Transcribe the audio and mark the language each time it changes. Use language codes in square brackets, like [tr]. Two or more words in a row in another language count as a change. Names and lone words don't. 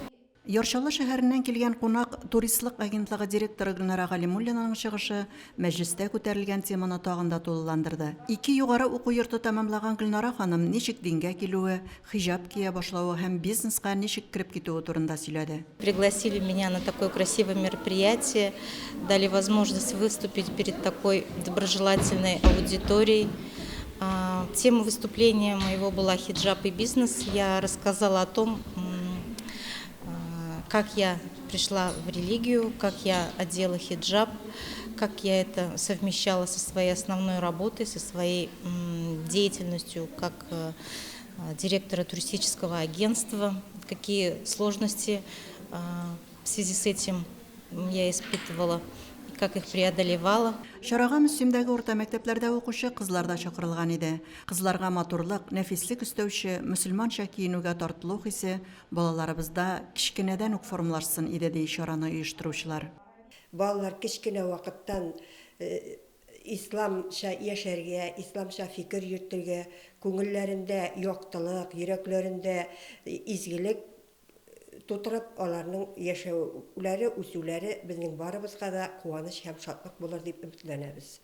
[tt] Яршалы шәһәреннән килгән кунак туристлык агентлыгы директоры Гөлнара Галимуллинаның чыгышы мәҗлестә күтәрелгән теманы тагын да тулыландырды. 2 югары уку йорты тәмамлаган Гөлнара ханым ничек дингә килүе, хиҗаб кия башлауы һәм бизнеска ничек кирип китүе турында сөйләде. [ru] Пригласили меня на такое красивое мероприятие, дали возможность выступить перед такой доброжелательной аудиторией. Тема выступления моего была «Хиджаб и бизнес». Я рассказала о том, как я пришла в религию, как я одела хиджаб, как я это совмещала со своей основной работой, со своей деятельностью как директора туристического агентства, какие сложности в связи с этим я испытывала, как их преодолевала. [tt] Шарага Мөслимдәге урта мәктәпләрдә укучы кызлар да чакырылган иде. Кызларга матурлык, нәфислек өстәүче, мөселманча киенүгә тартылу хисе балаларыбызда кичкенәдән үк формалашсын иде ди чараны оештыручылар. Балалар кичкенә вакыттан исламча яшәргә, исламча фикер йөртергә, күңелләрендә яктылык, йөрәкләрендә изгелек тутырып, аларның яшәүләре, үсүләре безнең барыбызга да куаныч һәм шатлык булыр дип өметләнәбез.